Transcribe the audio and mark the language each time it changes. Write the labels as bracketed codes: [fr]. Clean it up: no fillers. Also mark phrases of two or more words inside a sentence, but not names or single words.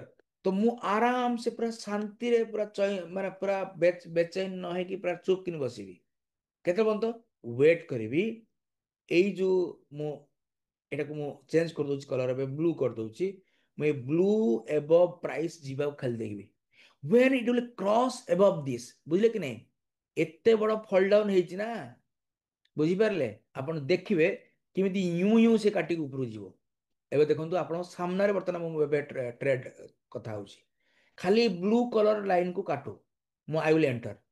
[or] ତ ମୁଁ [hi] आराम से [or] ପୁରା ଶାନ୍ତିରେ ପୁରା ମାନେ ପୁରା ବେଚैନ ନ ହେଇକି ପୁରା ଚୁପ୍ କିନି ବସିବି। କେତେ ପର୍ଯ୍ୟନ୍ତ ୱେଟ୍ କରିବି। ଏଇ ଯୋଉ ମୁଁ ଏଟାକୁ ମୁଁ ଚେଞ୍ଜ କରିଦଉଛି କଲର, ଏବେ ବ୍ଲୁ କରିଦଉଛି। ମୁଁ ଏ [en] blue above price [or] ଯିବାକୁ ଖାଲି ଦେଖିବି। [en] when it will cross above this, [or] ବୁଝିଲେ କି ନାହିଁ? ଏତେ ବଡ [en] fall down [or] ହେଇଛି ନା, ବୁଝିପାରିଲେ? ଆପଣ ଦେଖିବେ କେମିତି ୟୁ ୟୁ ସେ କାଟିକି ଉପରକୁ ଯିବ। ଏବେ ଦେଖନ୍ତୁ ଆପଣଙ୍କ ସାମ୍ନାରେ ବର୍ତ୍ତମାନ ମୁଁ ଏବେ ଟ୍ରେଡ କଥା ହଉଛି, ଖାଲି [en] blue colour line [or] କୁ କାଟୁ, ମୁଁ [en] I will enter.